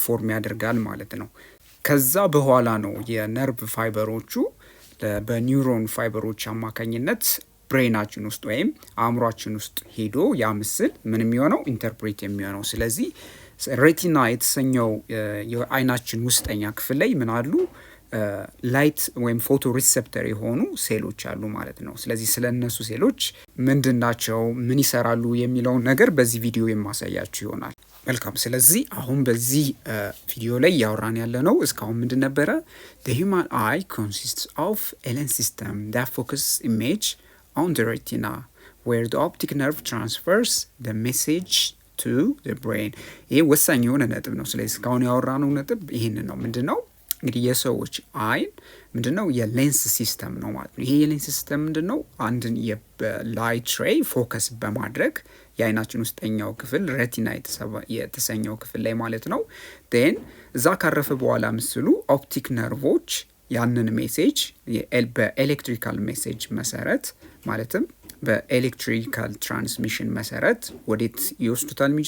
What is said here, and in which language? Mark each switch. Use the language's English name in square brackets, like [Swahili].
[Amharic] ፎርም ያደርጋል ማለት ነው። ከዛ በኋላ ነው የነርቭ ፋይበሮቹ በኒውሮን ፋይበሮች አማካኝነት ብሬናችን ውስጥ ወይም አእምሯችን ውስጥ ሄዶ ያ ምስል ምን የሚሆነው ኢንተርፕሬት የሚሆነው። ስለዚህ ሬቲና የተሰኘው የአይናችን ውስጠኛ ክፍል ላይ ምን አሉ? ላይት ወይም ፎቶ ሪሴፕተር የሆኑ ሴሎች አሉ ማለት ነው። ስለዚህ ስለ እነሱ ሴሎች ምንድን ናቸው፣ ምን ይሰራሉ የሚለውን ነገር በዚህ ቪዲዮ የማሳያችሁ ይሆናል። መልካም። ስለዚህ አሁን በዚህ ቪዲዮ ላይ ያወራን ያለ ነው እስካሁን ምንድን ነበረ? [English] The human eye consists of a lens system that focuses image on the retina where the optic nerve transfers the message to the brain። [Amharic] ይሄ ወሳኝ የሆነ ነጥብ ነው። ስለዚህ እስካሁን ያወራነው ነጥብ ይህንን ነው። ምንድን ነው እንግዲህ የሰዎች አይን ምንድን ነው? የሌንስ ሲስተም ነው ማለት ነው። ይሄ የሌንስ ሲስተም ምንድን ነው? አንድን የላይት ሬይ ፎከስ በማድረግ የአይናችን ውስጠኛው ክፍል ሬቲና የተሰኘው ክፍል ላይ ማለት ነው ን እዛ ካረፈ በኋላ ምስሉ ኦፕቲክ ነርቮች ያንን ሜሴጅ በኤሌክትሪካል ሜሴጅ መሰረት ማለትም በኤሌክትሪካል ትራንስሚሽን መሰረት ወዴት ይወስዱታል?